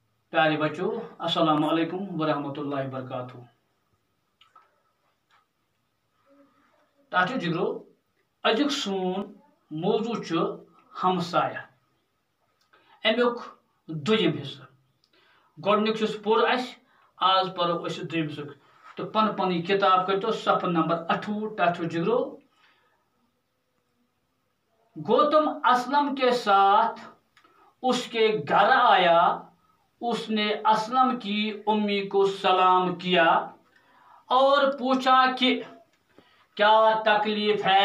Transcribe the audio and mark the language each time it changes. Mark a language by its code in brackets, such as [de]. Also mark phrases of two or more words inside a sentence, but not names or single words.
[hi] प्यारे बच्चों, [ar] السلام عليكم ورحمة الله وبركاته. [ks] ताचो जिगरो अजुक सून मौजू च हमसाया अमुक दुयम हिस्सा गोडनिक पुर आज परो दुयम हिस्सुक तो पन पन किताब कर सफ नंबर 28। ताचो जिगरो [hi] गौतम असलम के साथ उसके घर आया, उसने असलम की उम्मी को सलाम किया और पूछा कि क्या तकलीफ है।